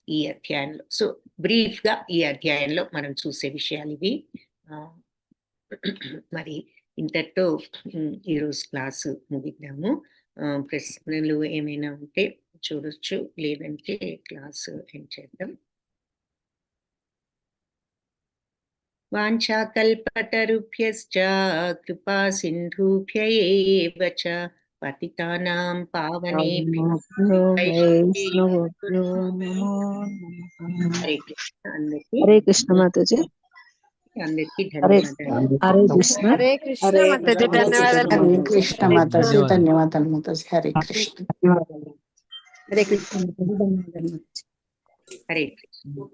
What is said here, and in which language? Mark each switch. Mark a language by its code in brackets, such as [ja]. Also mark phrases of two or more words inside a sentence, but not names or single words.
[te] ఈ అధ్యాయంలో. [en] so brief [te] గా ఈ అధ్యాయంలో మనం చూసే విషయాలు ఇవి. మరి ఇంతటితో ఈరోజు క్లాసు ముగిద్దాము. ప్రశ్నలు ఏమైనా ఉంటే చూడొచ్చు, లేదంటే క్లాసు ఎండ్ చేద్దాం. [sa] వాంఛాకల్పతరుభ్యశ్చ కృపా సింధుభ్య ఏవ చ పతితానాం పావనేభ్యో వైష్ణవేభ్యో నమో నమః. [te] హరే కృష్ణ అందరికీ. హరే కృష్ణ మాతాజీ. అందరికీ హరే ధన్యవాదాలు. హరే కృష్ణ. హరే కృష్ణ మాతాజీ. ధన్యవాదాలు. హరే కృష్ణ మాతాజీ. ధన్యవాదాలు మాతాజీ. హరే కృష్ణ. హరే కృష్ణ మాతాజీ. ధన్యవాదాలు. హరే కృష్ణ.